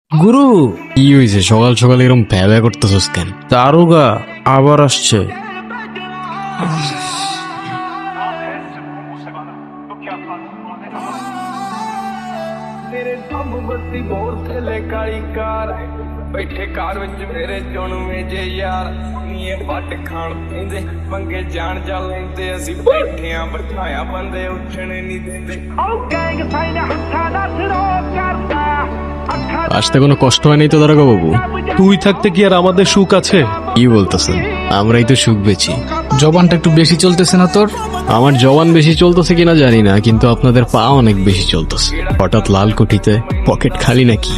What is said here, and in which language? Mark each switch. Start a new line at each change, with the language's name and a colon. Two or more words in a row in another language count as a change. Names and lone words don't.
Bangla: গুরু কি হয়েছে সকাল সকাল এরকম ভ্যাবা করতেছস কেন? দারোগা আবার আসছে।
Punjabi: ਤੇਰੇ ਸਭ ਬੱਤੀ ਬੋਰ ਥੱਲੇ ਕਾਲੀ ਕਾਰ ਬੈਠੇ ਕਾਰ ਵਿੱਚ ਮੇਰੇ ਚੁਣਵੇਂ ਜੇ ਯਾਰ ਨੀਏ ਵੱਟ ਖਾਣ ਪੈਂਦੇ ਮੰਗੇ ਜਾਣ ਜਾ ਲੈਂਦੇ ਅਸੀਂ ਬੈਠਿਆਂ ਬਿਠਾਇਆ ਬੰਦੇ ਉੱਠਣ ਨਹੀਂ ਦਿੰਦੇ ਉਹ ਗੈਂਗ ਸਾਈਨ ਹੱਥਾਂ ਦਾ ਸਰੋ ਕਰਦਾ
Bangla: আসতে কোনো কষ্ট হয় নাই তো দারোগা বাবু? তুই থাকতে কি আর আমাদের সুখ আছে? কি বলতেছেন? আমরাই তো সুখ বেছি। জবানটা একটু বেশি চলতেছে না তোর? আমার জবান বেশি চলতেছে কিনা জানি না, কিন্তু আপনাদের পা অনেক বেশি চলতেছে। হঠাৎ লাল কোঠিতে পকেট খালি নাকি?